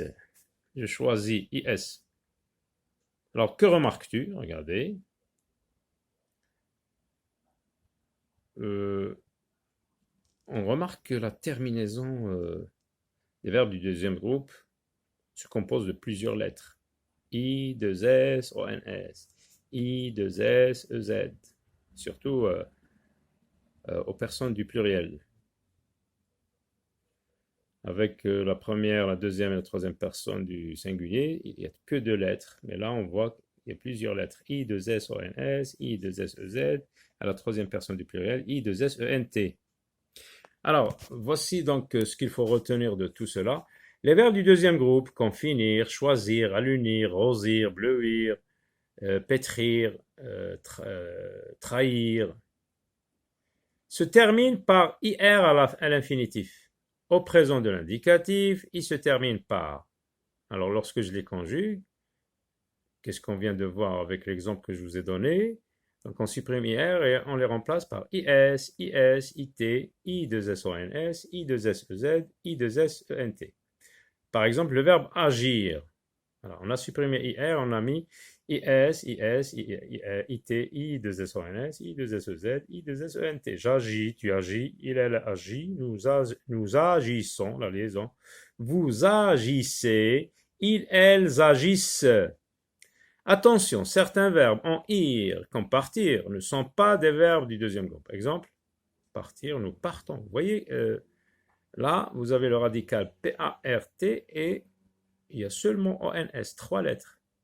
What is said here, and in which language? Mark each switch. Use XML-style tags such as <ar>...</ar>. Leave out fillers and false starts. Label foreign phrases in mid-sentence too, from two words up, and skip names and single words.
<fr>Je choisis IS. Alors que remarques-tu? Regardez. On remarque que la terminaison des verbes du deuxième groupe se compose de plusieurs lettres. I, 2 S, O, N, S. I, 2 S, E, Z. Surtout aux personnes du pluriel. Avec la première, la deuxième et la troisième personne du singulier, il n'y a que 2 lettres. Mais là, on voit qu'il y a plusieurs lettres. I, 2 S, O, N, S. I, 2 S, E, Z. À la troisième personne du pluriel, I, 2 S, E, N, T. Alors, voici donc ce qu'il faut retenir de tout cela. Les verbes du deuxième groupe, comme finir, choisir, allunir, rosir, bleuir, pétrir, trahir, se terminent par IR à l'infinitif. Au présent de l'indicatif, il se termine par. Alors, lorsque je les conjugue, qu'est-ce qu'on vient de voir avec l'exemple que je vous ai donné? Donc, on supprime IR et on les remplace par IS, IS, IT, I2SONS, I2SEZ, I2SENT. Par exemple, le verbe agir. Alors, on a supprimé IR, on a mis IS, IS, IT, I2SONS, I2SEZ, I2SENT. J'agis, tu agis, il, elle agit, nous agissons, la liaison. Vous agissez, ils, elles agissent. Attention, certains verbes en ir, comme partir, ne sont pas des verbes du deuxième groupe. Exemple, partir, nous partons. Vous voyez, là, vous avez le radical P-A-R-T et il y a seulement O-N-S, 3 lettres.</fr>